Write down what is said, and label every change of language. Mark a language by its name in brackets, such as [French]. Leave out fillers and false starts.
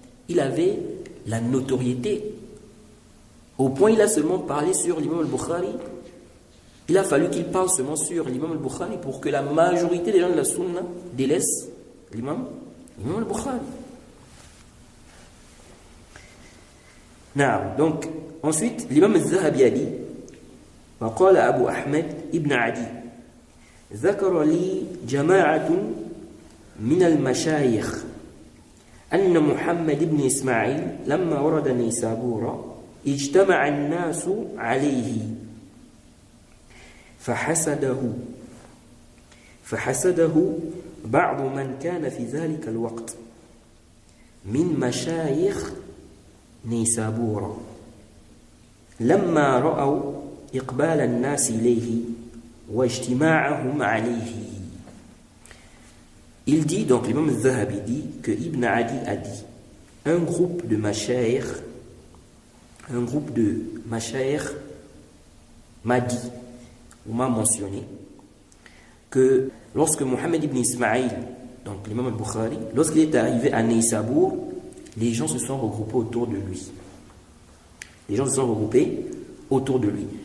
[French] Il avait la notoriété. Au point, il a seulement parlé sur l'imam al-Bukhari. Il a fallu qu'il parle seulement sur l'imam al-Bukhari pour que la majorité des gens de la Sunna délaissent l'imam al-Bukhari. Donc, ensuite, l'imam al-Zahabi a dit [Arabic] وقال أبو أحمد ابن عدي ذكر لي جماعة من المشايخ أن محمد بن إسماعيل لما ورد نيسابور اجتمع الناس عليه فحسده بعض من كان في ذلك الوقت من مشايخ نيسابور لما رأوا إقبال الناس إليه واجتماعهم عليه. [French] Il dit, donc l'imam al-Zahabi dit que Ibn Adi a dit un groupe de mashayikh m'a dit ou m'a mentionné que lorsque Mohammed ibn Ismaïl, donc l'imam al-Bukhari, lorsqu'il est arrivé à Neysabur, les gens se sont regroupés autour de lui.